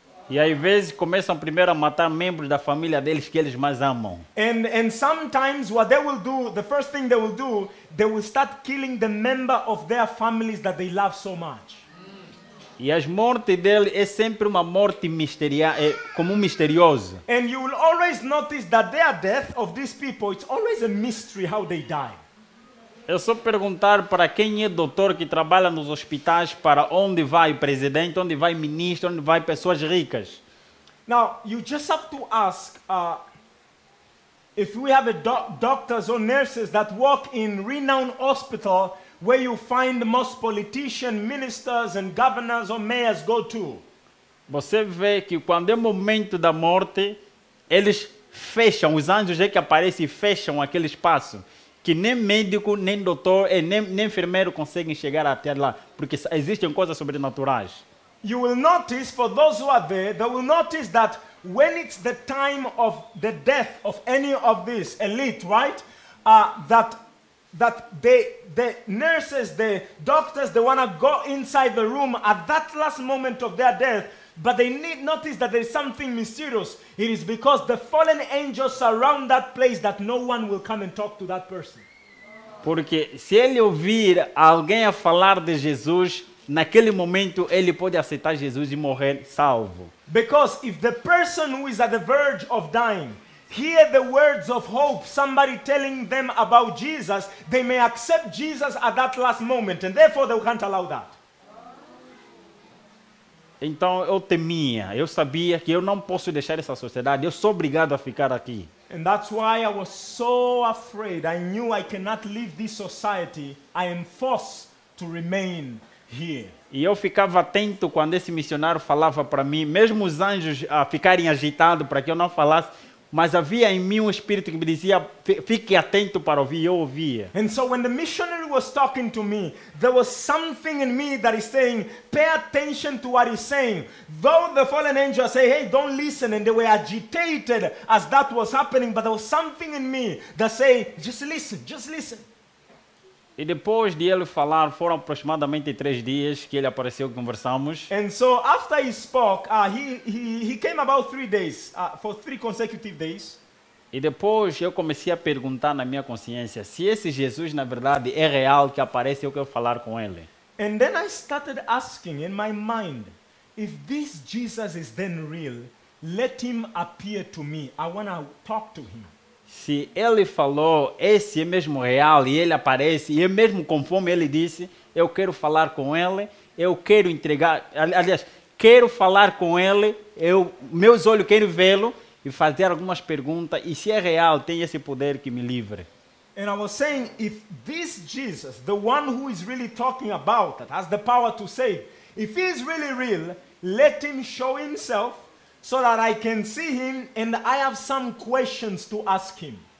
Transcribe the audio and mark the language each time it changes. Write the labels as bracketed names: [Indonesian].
[Portuguese] E às vezes começam primeiro a matar membros da família deles que eles mais amam. [English] And sometimes what they will do, the first thing they will start killing the member of their families that they love so much. [Portuguese] E as mortes dele é sempre uma morte como misteriosa. [English] And you will always notice that their death of these people, it's always a mystery how they die. [Portuguese] É só perguntar para quem é doutor que trabalha nos hospitais para onde vai presidente, onde vai ministro, onde vai pessoas ricas. [English] Now, you just have to ask if we have doctors or nurses that work in renowned hospital where you find most politicians, ministers and governors or mayors go to. [Portuguese] Você vê que quando é o momento da morte, eles fecham, os anjos é que aparecem e fecham aquele espaço. Que nem médico, nem doutor, nem enfermeiro conseguem chegar até lá, porque existem coisas sobrenaturais. [English] You will notice, for those who are there, they will notice that when it's the time of the death of any of this elite, right? That the nurses, the doctors, they want to go inside the room at that last moment of their death. But they need notice that there is something mysterious. It is because the fallen angels surround that place that no one will come and talk to that person. [Portuguese] Porque se ele ouvir alguém a falar de Jesus, naquele momento ele pode aceitar Jesus e morrer salvo. [English] Because if the person who is at the verge of dying hear the words of hope, somebody telling them about Jesus, they may accept Jesus at that last moment, and therefore they can't allow that. [Portuguese] Então eu temia, eu sabia que eu não posso deixar essa sociedade, eu sou obrigado a ficar aqui. [English] And that's why I was so afraid. I knew I cannot leave this society. I am forced to remain here. [Portuguese] E eu ficava atento quando esse missionário falava para mim, mesmo os anjos ficarem agitados para que eu não falasse, mas havia em mim um espírito que me dizia, fique atento para ouvir, e eu ouvia. [English] And so when the missionary was talking to me, there was something in me that is saying, pay attention to what he's saying. Though the fallen angels say, hey, don't listen, and they were agitated as that was happening, but there was something in me that say, just listen, just listen. [Portuguese] E depois de ele falar, foram aproximadamente 3 dias que ele apareceu e conversamos. [English] And so after he spoke, he came about 3 days, for 3 consecutive days. [Portuguese] E depois eu comecei a perguntar na minha consciência se esse Jesus na verdade é real, que aparece, eu quero falar com ele. [English] And then I started asking in my mind, if this Jesus is then real, let him appear to me. I want to talk to him. [Portuguese] Se ele falou, esse é mesmo real, e ele aparece, e é mesmo conforme ele disse, eu quero falar com ele, eu quero entregar, aliás, quero falar com ele, meus olhos querem vê-lo e fazer algumas perguntas, e se é real, tem esse poder que me livre. [English] And I was saying, if this Jesus, the one who is really talking about, that has the power to save, if he is really real, let him show himself so that I can see him and I have some questions to ask him.